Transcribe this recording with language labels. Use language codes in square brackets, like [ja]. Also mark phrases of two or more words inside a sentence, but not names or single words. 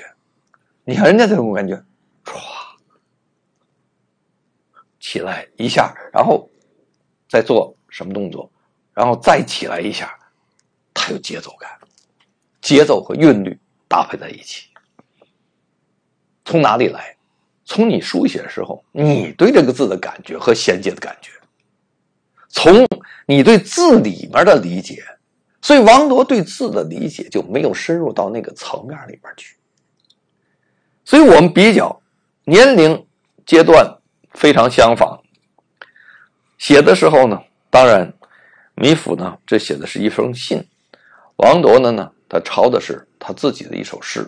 [zh] 你看人家这種感覺，唰起來一下，然後再做什麼動作，然後再起來一下，它有節奏感，節奏和韻律搭配在一起。從哪裡來？從你書寫的時候，你對這個字的感覺和銜接的感覺，從你對字裡面的理解，所以王铎对字的理解就没有深入到那個層面裡邊去。所以我們比較年齡階段非常相仿，寫的時候呢，當然米芾呢這寫的是一封信，王铎呢他抄的是他自己的一首詩。